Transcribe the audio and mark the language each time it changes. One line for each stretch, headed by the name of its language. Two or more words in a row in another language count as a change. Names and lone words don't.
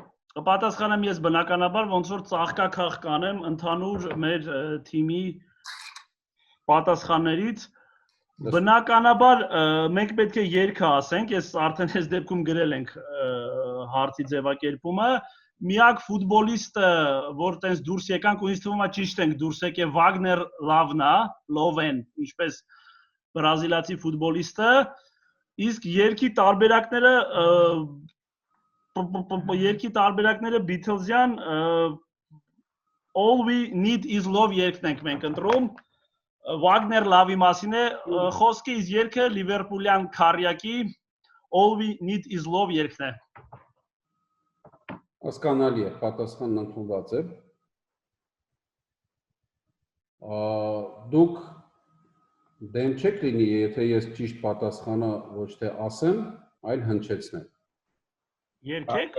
Armenian: Կպատասխանեմ ես բնականաբար ոնց որ ծաղկակախ կանեմ ընդհանուր մեր թիմի պատասխաններից բնականաբար մենք պետք է երգը ասենք, ես արդեն այս դեպքում գրել ենք հարցի ձևակերպումը, միակ ֆուտբոլիստը, որ տենց դուրս եկանք ու ինձ թվում է ճիշտ ենք դուրս եկել Վագներ Լավնա, Լովեն, ինչպես բրազիլացի ֆուտբոլիստը, իսկ երկի տարբերակները Beatles-յան All we need is love երգն ենք մենք ընտրում Wagner Love-ի մասին է խոսքը, իսկ երգը Liverpool-յան քարյակի All we need is love երգն է։ Հասկանալի է, պատասխանն ընդունված է։ Դուք դեմ չեք լինի, եթե ես ճիշտ պատասխանը ոչ թե ասեմ, այլ հնչեցնեմ։ Երգեք։